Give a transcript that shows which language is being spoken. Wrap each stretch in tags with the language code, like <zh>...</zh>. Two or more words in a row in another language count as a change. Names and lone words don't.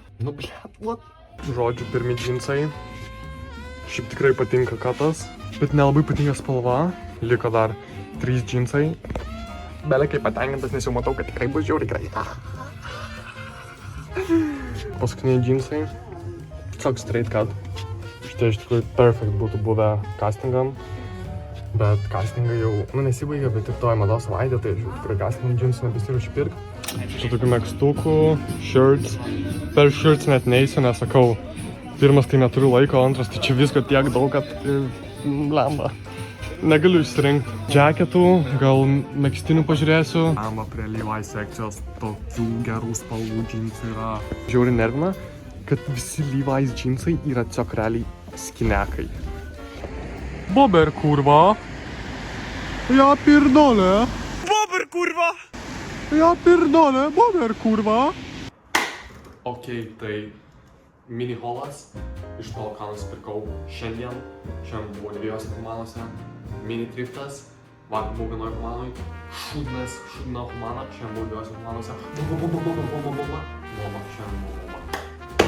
<lt>Nu blet, what? Žodžiu, pirmi džinsai. Šiaip tikrai patinka katas, bet nelabai patinka spalva. Liko dar 3 džinsai. Belekai patenkintas, nes jau matau, kad tikrai bus žiauriai gerai. Paskutiniai džinsai. Tiesiog</lt> <en>straight cut.</en> <lt>Šitie iš tikrųjų perfect būtų buvę castingam. Bet castingai jau, nesibaigia, bet ir toje mados savaitė, tai tikrai castingam džinsų nebesiruošiu pirkti. Čia tokių megztukų, shirts. Per shirts net neisiu, nes sakau, pirmas tai neturiu laiko, antras tai čia visko tiek daug, kad blemba. Negaliu išsirinkti džeketų, gal megztinių pažiūrėsiu. Blemba prie Levi's sekcijos tokių gerų spalvų džinsų yra. Žiauriai nervina, kad visi Levi's džinsai yra tiesiog realiai skinekai.</lt> <pl>Bober, kurwa! Ja pierdolę! Bober, kurwa! Ja pierdolę! Bober, kurwa!</pl> <lt>Okej, tai mini haulas iš to, ką nusipirkau šiandien. Šiandien buvo 2 Humanose. Mini thriftas, vakar buvau vienoj Humanoj. Šūdina Humana, šiandien buvau 2 Humanose. Bomba, šiandien buvo bomba.</lt>